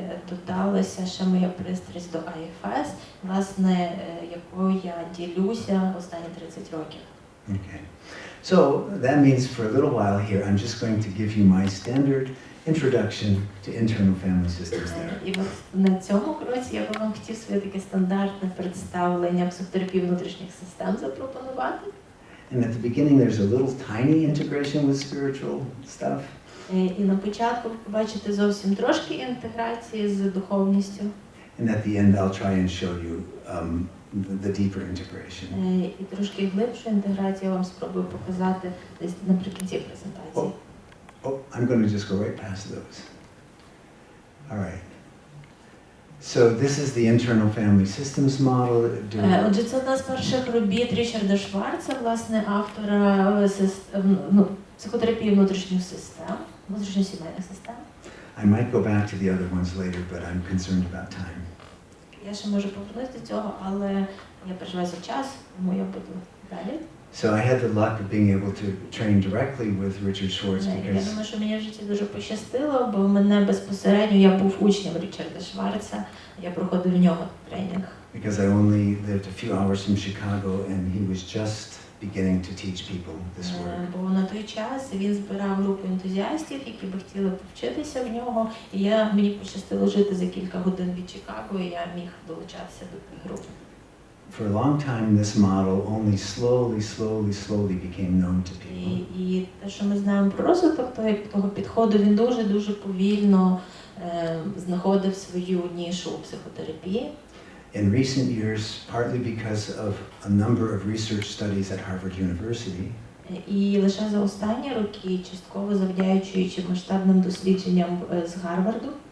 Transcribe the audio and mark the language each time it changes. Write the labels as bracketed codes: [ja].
[uk] Додалася ще моя пристрасть до IFS, власне, якою я ділюся останні 30 років. [en] Okay. So that means for a little while here, I'm just going to give you my standard introduction to internal family systems therapy. [uk] І от на цьому кроці я би вам хотів своє таке стандартне представлення психотерапії внутрішніх систем запропонувати. [en] And at the beginning, there's a little tiny integration with spiritual stuff. [uk] І на початку ви побачите зовсім трошки інтеграції з духовністю. [en] And at the end, I'll try and show you the deeper integration. [uk] І трошки глибшу інтеграцію я вам спробую показати десь наприкінці презентації. [en] Oh, I'm going to just go right past those. All right. So this is the internal family systems model. [uk] Отже, це одна з перших робіт Річарда Шварца, власне, автора психотерапії внутрішніх систем, внутрішньосімейних систем. [en] I might go back to the other ones later, but I'm concerned about time. [uk] Я ще можу повернутися до цього, але я переживаю за час, тому я буду далі. [en] So I had the luck of being able to train directly with Richard Schwartz [uk] Я [en] because [uk] думаю, що мені в житті дуже пощастило, бо мене безпосередньо, я був учнем Річарда Шварца, я проходив в нього тренінг. [en] I only lived a few hours from Chicago and he was just beginning to teach people this work. [uk] Бо на той час він збирав групу ентузіастів, які би хотіли повчитися в нього, і мені пощастило жити за кілька годин від Чикаго, і я міг долучатися до тих груп. [en] For a long time, this model only slowly became known to people. [uk] І те, що ми знаємо про розвиток того підходу, він дуже повільно знаходив свою нішу у психотерапії. [en] In recent years, partly because of a number of research studies at Harvard University, [uk] І лише за останні роки, частково завдячуючи масштабним дослідженням з Гарварду,